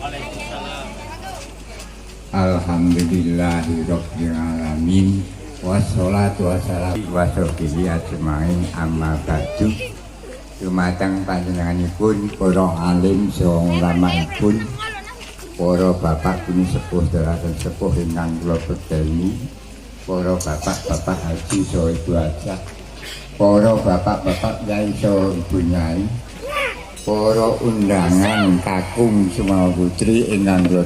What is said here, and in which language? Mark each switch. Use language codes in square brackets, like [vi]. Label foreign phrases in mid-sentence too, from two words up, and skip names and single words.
[ar] الحمد لله رب العالمين والصلاة والسلام وصحبه أجمعين أما بعد. [jv] Dumateng panjenenganipun para alim saha ulamanipun, para bapak kuni sepuh dalasan sepuh ingkang kula bedheni, para bapak-bapak haji saha ibu hajah, para bapak-bapak yai saha ibu nyai, para undangan kakung Sumawa Putri ingkang kula